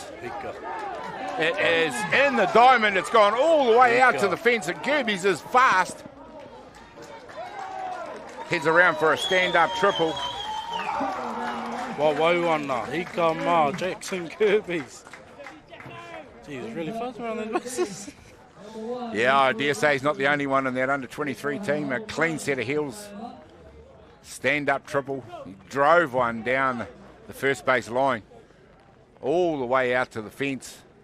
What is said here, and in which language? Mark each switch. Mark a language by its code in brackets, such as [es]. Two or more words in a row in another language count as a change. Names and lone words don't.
[en] It is in the diamond. It's gone all the way out to the fence, and Gerbies is fast. Heads around for a stand-up triple. [mi] Wau ana, hika mā, Jackson Kirby's. [en] Gee, he's really fast around those bases. Yeah, I dare say he's not the only one in that under-23 team. A clean set of heels. Stand-up triple. He drove one down the first base line, all the way out to the fence.